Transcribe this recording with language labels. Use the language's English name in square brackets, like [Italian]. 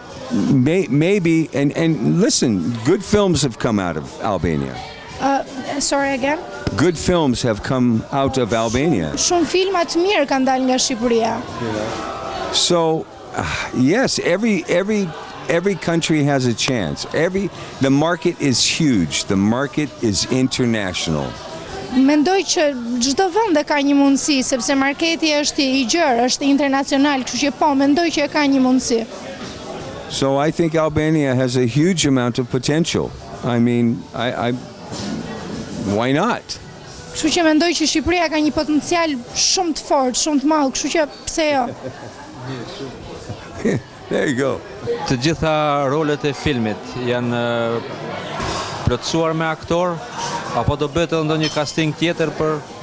[English] Maybe, and listen, good films have come out of Albania. Sorry again? Good films have come out of Albania. [Albanian] Shumë filma të mirë kanë dalë nga Shqipëria. [English] So, yes, every country has a chance. The market is huge. The market is international. [Albanian] Mendoj që çdo vend ka një mundësi, sepse marketi është i gjerë, është internacional, kështu që po, mendoj që ka një mundësi. [English] So I think Albania has a huge amount of potential. I mean, why not? [Albanian] Kështu që mendoj që Shqipëria ka një potencial shumë të fortë, shumë të madh, kështu që pse jo? [English] There you go. [Albanian] Të gjitha rolet e filmit janë plotësuar me aktor, apo do bëhet edhe ndonjë casting tjetër për?